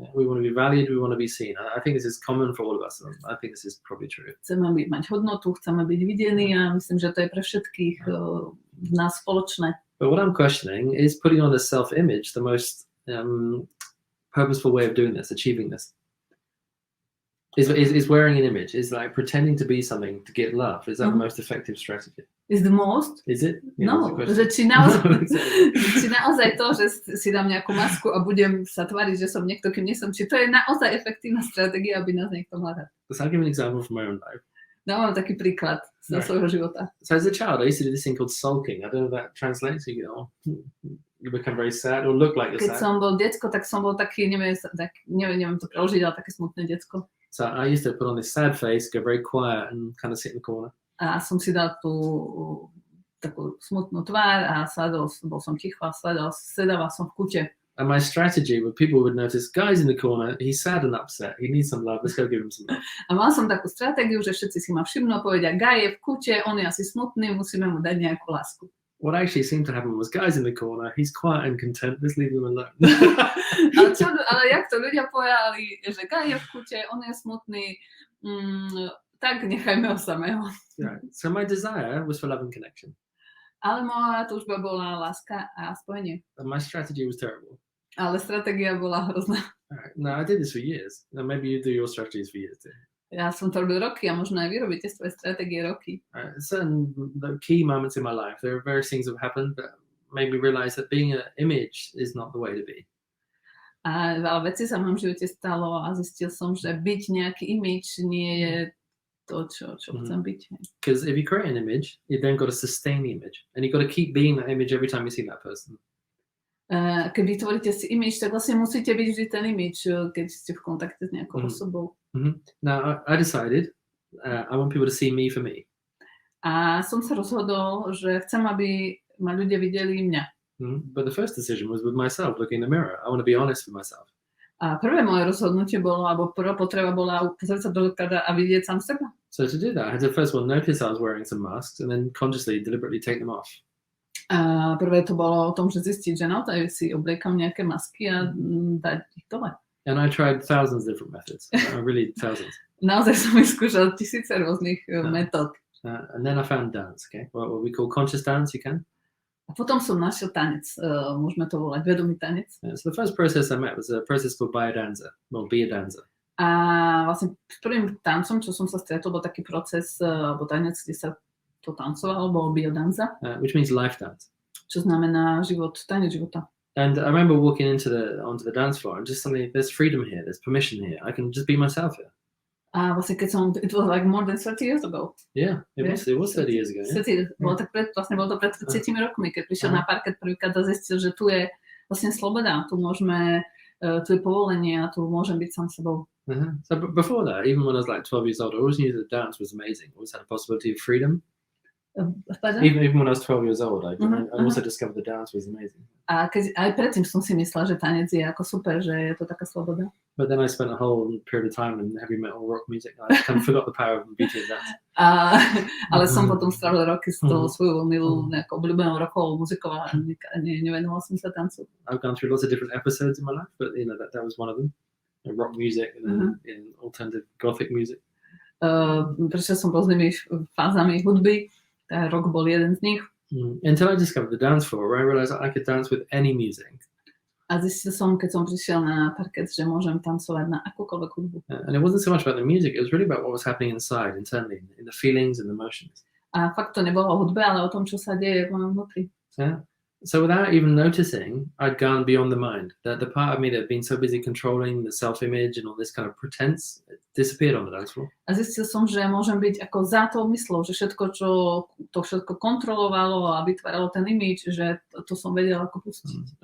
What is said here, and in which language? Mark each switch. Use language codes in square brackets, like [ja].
[en] We want to be valued, we want to be seen. I think this is common for all of us. I think this is probably true. [sk] Chceme mať hodnotu, chceme byť videní a myslím, že to je pre všetkých nás spoločné. [en] But what I'm questioning is putting on a self-image the most purposeful way of doing this, achieving this. Is wearing an image, is like pretending to be something to get love. Is that the most effective strategy? Is the most? Is it? [sk] No, že či naozaj to, že si dám nejakú masku a budem sa tváriť, že som niekto, kým nie som, či to je naozaj efektívna stratégia, aby nás niekto hľadal. [en] So I'll give an example from my own life. [sk] Dávam taký príklad z svojho života. [en] So as a child, I used to do this thing called sulking. I don't know if that translates. You become very sad or look like you're sad. [sk] Keď som bol decko, tak som bol taký, neviem to preložiť, ale také smutné decko. [en] So I used to put on this sad face, go very quiet and kind of sit in the corner. [sk] A som si dal tú takú smutnú tvár a bol som ticho a sedával som v kúte. [en] And my strategy, when people would notice, guy's in the corner, he's sad and upset, he needs some love, let's go give him some love. [sk] A mal som takú stratégiu, že všetci si ma všimnú a povedia, Guy je v kúte, on je asi smutný, musíme mu dať nejakú lásku. [en] What actually seemed to happen was, guy's in the corner, he's quiet and content, let's leave him alone. [sk] ale jak to ľudia povedali, že Guy je v kúte, on je smutný, tak nechajme ho samého. [en] Right. So my desire was for love and connection. [sk] Ale moja túžba bola láska a spojenie. [en] And my strategy was terrible. [sk] Ale stratégia bola hrozná. [en] Right. No, I did this for years. Now maybe you do your strategies for years too. [sk] Ja som to robil roky a možno aj vy robíte svoje stratégie roky. [en] Certain key moments in my life, there are various things that have happened that made me realize that being an image is not the way to be. [sk] A veľa vecí sa v mojom živote stalo a zistil som, že byť nejaký image nie je to, čo chcem byť. [en] Because if you create an image, you then got to sustain the image. And you've got to keep being that image every time you see that person. [sk] Keď vytvoríte si image, tak vlastne musíte byť vždy ten image, keď ste v kontakte s nejakou osobou. [en] Now, I decided I want people to see me for me. [sk] A som sa rozhodol, že chcem, aby ma ľudia videli mňa. [en] But the first decision was with myself, looking in the mirror. I want to be honest with myself. [sk] A prvé moje rozhodnutie bolo, alebo prvá potreba bola pozrieť sa do zrkadla a vidieť sám seba. [en] So to do that, I had to first of all notice I was wearing some masks and then consciously, deliberately take them off. [sk] A prvé to bolo o tom, že zistiť, že naozaj si obliekam nejaké masky a dať ich dole. [en] And I tried thousands of different methods, really thousands. [sk] Naozaj som vyskúšal tisíce rôznych metód. [en] And then I found dance, okay? What we call conscious dance, you can? [sk] A potom som našiel tanec, môžeme to volať vedomý tanec. [en] So the first process I met was a process called biodanza, or biodanza. [sk] A vlastne s prvým tancom, čo som sa stretol, bol taký proces, alebo tanec, kde sa to tancovalo, bol biodanza. [en] Which means life dance. [sk] Čo znamená tanec života. [en] And I remember walking onto the dance floor and just suddenly, there's freedom here, there's permission here. I can just be myself here. [sk] A vlastne keď som, [en] it was like more than 30 years ago. Yeah, it was 30 years ago. Yeah. [sk] Bolo to pred 30 rokmi, keď prišiel na parket prvýkrát a zistil, že tu je vlastne sloboda, tu je povolenie a tu môžem byť sám sebou. [en] So before that, even when I was like 12 years old, I always knew that dance was amazing. I always had a possibility of freedom. Even when I was 12 years old, I also discovered that dance was amazing. [sk] A aj predtým som si myslela, že tanec je ako super, že je to taká sloboda. [en] But then I spent a whole period of time in heavy metal rock music. I kind of forgot the power of beauty of dance. [sk] Ale som potom strávil roky s tou svojou milú nejakou obľúbenou rockovou muzikou a nevenoval som sa tancu. [en] I've gone through lots of different episodes in my life, but you know that was one of them. Rock music and in alternative gothic music. [sk] Prešiel som rôznymi fázami hudby. Rock bol jeden z nich. [en] Until I discovered the dance floor, where I realized I could dance with any music. [sk] A zistil som, keď som prišiel na parket, že môžem tancovať na akúkoľvek hudbu. [en] And it wasn't so much about the music, it was really about what was happening inside, internally, in the feelings and emotions. [sk] A fakt to nebolo o hudbe, ale o tom, čo sa deje v mojom vnútri. [en] Yeah. So without even noticing, I'd gone beyond the mind. That the part of me that had been so busy controlling the self-image and all this kind of pretense disappeared on the dance floor. [sk] A zistil som, že môžem byť ako za tou myslou, že všetko kontrolovalo a vytváralo ten image, že to som vedela ako pustiť.